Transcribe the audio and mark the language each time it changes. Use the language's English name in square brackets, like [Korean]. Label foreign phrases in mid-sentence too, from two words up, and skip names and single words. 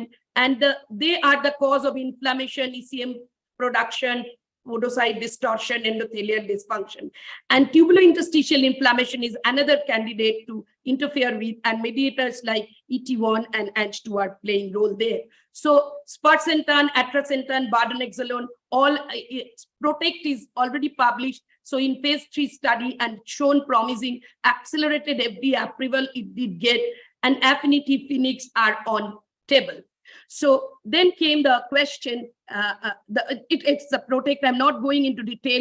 [English] And they are the cause of inflammation, ECM production, podocyte distortion, endothelial dysfunction. And tubulointerstitial inflammation is another candidate to interfere with, and mediators like ET1 and Ang2 are playing role there. So sparsentan, atrasentan, bardoxolone, all PROTECT is already published. So in phase 3 study and shown promising accelerated FDA approval, it did get, and Affinity Phoenix are on table. So then came the question, it's the PROTECT, I'm not going into detail.